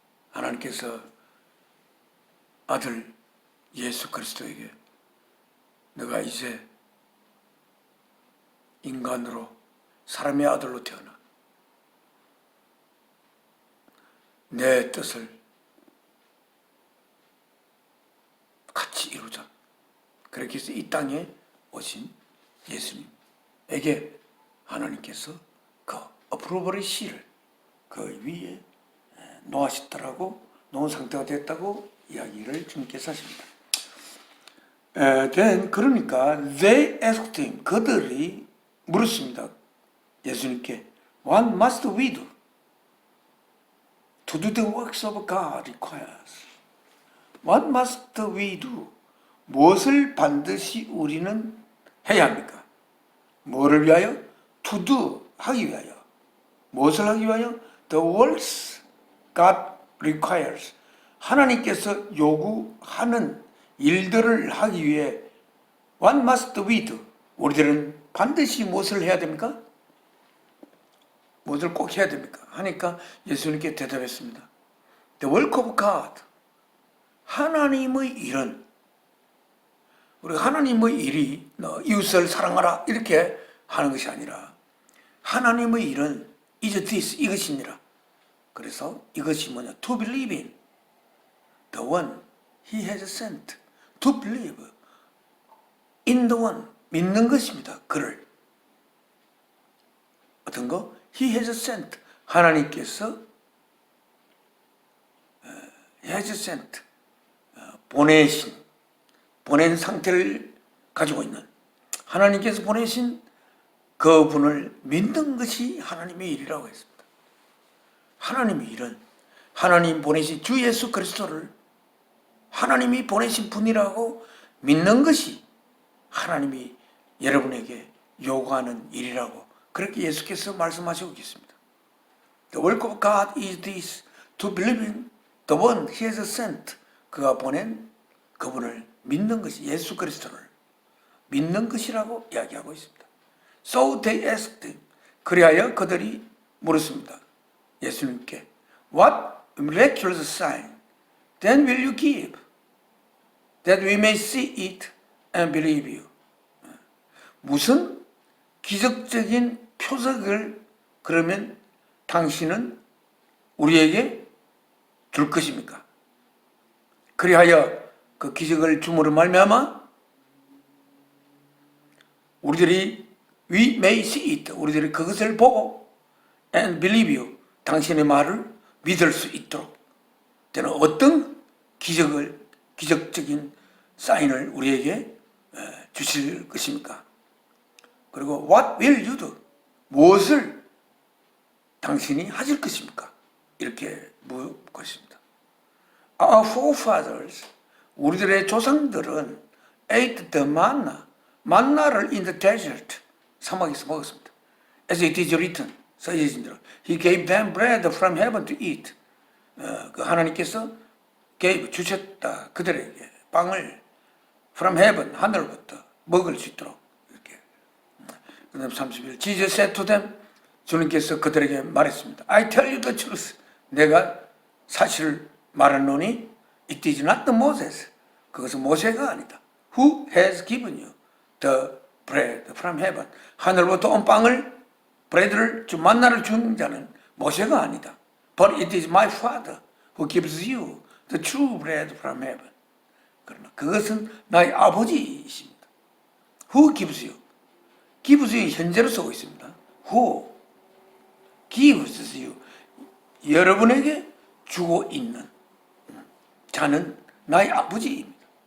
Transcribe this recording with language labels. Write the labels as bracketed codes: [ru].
[ko] 하나님께서 아들 예수 그리스도에게 너가 이제 인간으로 사람의 아들로 태어나 내 뜻을 같이 이루자. 그렇게 해서 이 땅에 오신 예수님에게 하나님께서 그 어프로벌의 씨를 그 위에 놓으셨더라고, 놓은 상태가 됐다고 이야기를 주님께서 하십니다. [en] then [ko] 그러니까 [en] they asked him, [ko] 그들이 물었습니다. 예수님께 [en] What must we do to do the works of God requires? What must we do? [ko] 무엇을 반드시 우리는 해야 합니까? 뭐를 위하여? [en] To do, [ko] 하기 위하여. 무엇을 하기 위하여? [en] The works God requires. [ko] 하나님께서 요구하는 일들을 하기 위해 [en] What must we do? [ko] 우리들은 반드시 무엇을 해야 됩니까? 무엇을 꼭 해야 됩니까? 하니까 예수님께 대답했습니다. [en] The work of God. [ko] 하나님의 일은, 우리 하나님의 일이 너 이웃을 사랑하라 이렇게 하는 것이 아니라 하나님의 일은 [en] is this, [ko] 이것입니다. 그래서 이것이 뭐냐? [en] To believe in the one he has sent. To believe in the one. [ko] 믿는 것입니다. 그를. 어떤 거? [en] He has sent. 하나님께서 He has sent. [ko] 보낸 상태를 가지고 있는 하나님께서 보내신 그 분을 믿는 것이 하나님의 일이라고 했습니다. 하나님의 일은 하나님 보내신 주 예수 그리스도를 하나님이 보내신 분이라고 믿는 것이 하나님이 여러분에게 요구하는 일이라고 그렇게 예수께서 말씀하시고 계십니다. [en] The work of God is this, to believe in The one he has sent, [ko] 그가 보낸 그분을 믿는 것이, 예수 그리스도를 믿는 것이라고 이야기하고 있습니다. [en] So they asked him, [ko] 그리하여 그들이 물었습니다. 예수님께 [en] What miraculous sign then will you give, that we may see it and believe you? [ko] 무슨 기적적인 표적을 그러면 당신은 우리에게 줄 것입니까? 그리하여 그 기적을 줌으로 말미암아 우리들이 [en] we may see it, [ko] 우리들이 그것을 보고 [en] and believe you, [ko] 당신의 말을 믿을 수 있도록 되는 어떤 기적적인 사인을 우리에게 주실 것입니까? 그리고 [en] what will you do, [ko] 무엇을 당신이 하실 것입니까? 이렇게 묻고 있습니다. [en] Our forefathers, [ko] 우리들의 조상들은 [en] ate the manna, [ko] 만나를 [en] in the desert, [ko] 사막에서 먹었습니다. [en] As it is written, [ko] 써진 대로 [en] He gave them bread from heaven to eat. [ko] 그 하나님께서 주셨다 그들에게 빵을 [en] from heaven, [ko] 하늘부터 먹을 수 있도록 이렇게. 그다음 31. [en] Jesus said to them, [ko] 주님께서 그들에게 말했습니다. [en] I tell you the truth. [ko] 내가 사실을 말하노니 [en] it is not the Moses. [ko] 그것은 모세가 아니다. [en] Who has given you the bread from heaven. [ko] 하늘부터 온 빵을, 브레드를, 만나를 주는 자는 모세가 아니다. [en] But it is my Father who gives you the true bread from heaven. [ko] 그러나 그것은 나의 아버지이십니다. [en] Who gives you? gives you [ko] 현재로 쓰고 있습니다. [en] Who gives you? [ko] 여러분에게 주고 있는 자는 나의 아버지입니다.